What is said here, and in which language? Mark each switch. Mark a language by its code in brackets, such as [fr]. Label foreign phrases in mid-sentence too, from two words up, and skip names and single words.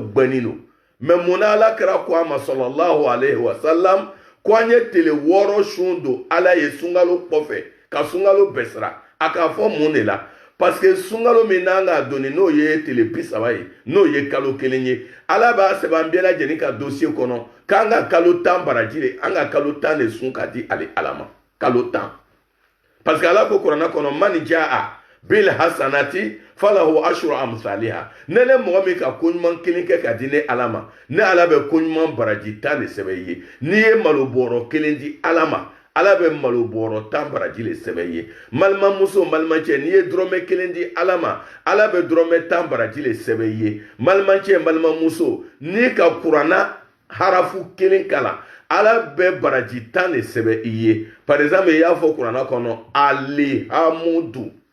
[bm] gbɛni no mais mun na ala kɛra ko a ma [ar] صلى الله عليه وسلم [bm] ko an ye tile wɔɔrɔ sun don ala ye sunkalo kɔfɛ ka sunkalo bɛɛ sira a k'a fɔ mun de la [fr] parce que [bm] sungalo min n'an ka doni n'o ye tile bi saba ye n'o ye kalo kelen ye ala b'a sɛbɛn an bɛɛ lajɛlen ka dossier kɔnɔ k'an ka kalo 10 baraji de an ka kalo 10 de sun ka di ale ala ma kalo 10 [fr] parce que [bm] ala ko kuranna kɔnɔ [ar] من جاء بالحسنة فله عشر أمثالها [bm] ne le mɔgɔ min ka ko ɲuman kelen kɛ ka di ne ala ma ne ala bɛ ko ɲuman baraji 10 de sɛbɛn i ye n'i ye malo bɔrɔ kelen di ala ma ala bɛ malo bɔrɔ 10 baraji le sɛbɛn ye balimamuso balimacɛ n'i ye dɔrɔmɛ kelen di ala ma ala bɛ dɔrɔmɛ 10 baraji le sɛbɛn ye balimacɛ balimamuso n'i ka kuranna harafu kelen kalan ala bɛ baraji 10 de sɛbɛn i ye [fr] par exemple [bm] i y'a fɔ kuranna kɔnɔ alihamudu